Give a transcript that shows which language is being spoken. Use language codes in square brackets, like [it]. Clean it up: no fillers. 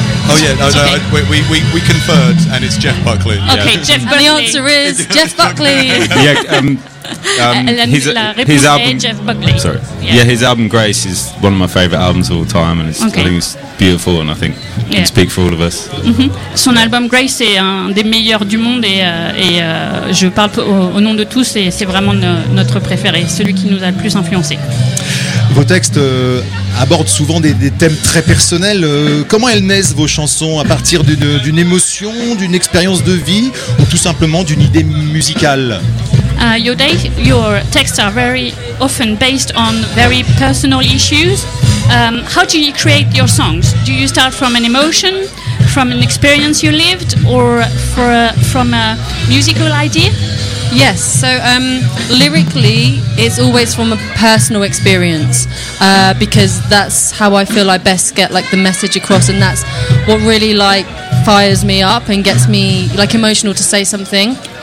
[en] Oh yeah, we conferred and it's Jeff Buckley. Okay, yeah. Jeff Buckley. And the answer is Jeff Buckley. Yeah. His album, Jeff Buckley. Sorry. Yeah, his album Grace is one of my favorite albums of all time, and it's, okay, I think it's beautiful, and I think it can speak for all of us. Mm-hmm. [fr] Son album Grace est un des meilleurs du monde, et je parle au nom de tous, et c'est vraiment notre préféré, celui qui nous a le plus influencé. Vos textes abordent souvent des thèmes très personnels. Comment elles naissent, vos chansons, à partir d'une émotion, d'une expérience de vie, ou tout simplement d'une idée musicale? [en] Your texts are very often based on very personal issues. How do you create your songs? Do you start from an emotion, from an experience you lived, or from a musical idea? Yes, so lyrically, it's always from a personal experience, because that's how I feel I best get like the message across, and that's what really like fires me up and gets me like emotional to say something.